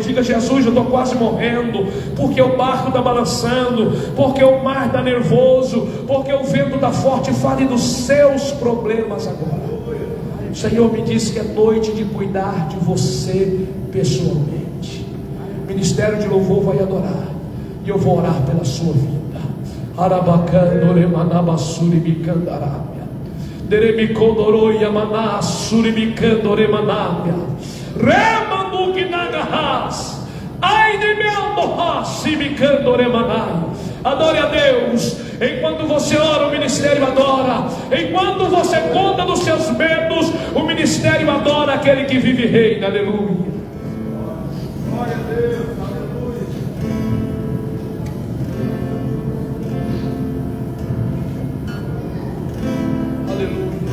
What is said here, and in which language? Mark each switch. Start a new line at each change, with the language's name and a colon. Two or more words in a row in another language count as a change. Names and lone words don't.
Portuguese: Diga: Jesus, eu estou quase morrendo, porque o barco está balançando, porque o mar está nervoso, porque o vento está forte. Fale dos seus problemas agora. O Senhor me disse que é noite de cuidar de você pessoalmente. O ministério de louvor vai adorar, e eu vou orar pela sua vida. Arabacandore manabassuri bicandarábia. Deremicondoroia manassuri bicandore manabia. Remandugnagahas. Ai de meu morrasse bicandore manai. Adore a Deus. Enquanto você ora, o ministério adora. Enquanto você conta dos seus medos, o ministério adora aquele que vive e reina. Aleluia. Glória a Deus. Aleluia. Aleluia.